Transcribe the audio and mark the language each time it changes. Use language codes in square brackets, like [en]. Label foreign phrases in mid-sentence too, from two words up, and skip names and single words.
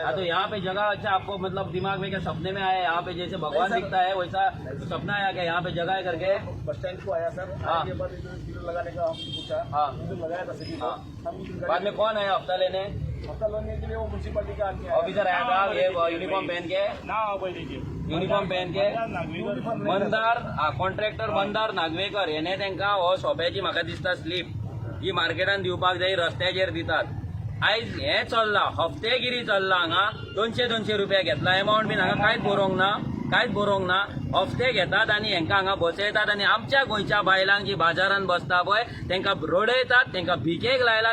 [hi] हाँ, तो यहाँ पे जगह अच्छा आपको मतलब दिमाग में क्या सपने में आया? यहाँ पे जैसे भगवान दिखता है वैसा सपना आया क्या यहाँ पे जगह है करके? बस स्टैंड को आया सर, हाँ। आने के बाद इधर लगाने का हमने पूछा। हाँ। इधर लगाया था सभी को। हाँ। हम इधर बाद में कौन आया हफ्ता लेने? हफ्ता लेने के लिए वो म्यूनसिपालिटी का आदमी आया। ऑफिसर आया था ये यूनिफॉर्म पहन के? यूनिफॉर्म पहन के [kok] मंदार कॉन्ट्रॅक्टर मंदार नागवेकर हेणे तांकां हो सोप्याची म्हाका दिसता स्लीप ही मार्केटान दिवपाक जाय, रस्त्याचेर दितात। आयज हे चल्ला, हफ्तेगिरी चल्ला। हांगा 200 रुपया घेतला। अमाउंट बीन हांगा कांयच बरोवंक ना। हफ्ते घेतात आनी हेंकां हांगा बसयतात आनी आमच्या गोंयच्या बायलांक जी बाजारान बसता पळय तेंकां रडयतात, तेंकां भिकेक लायला।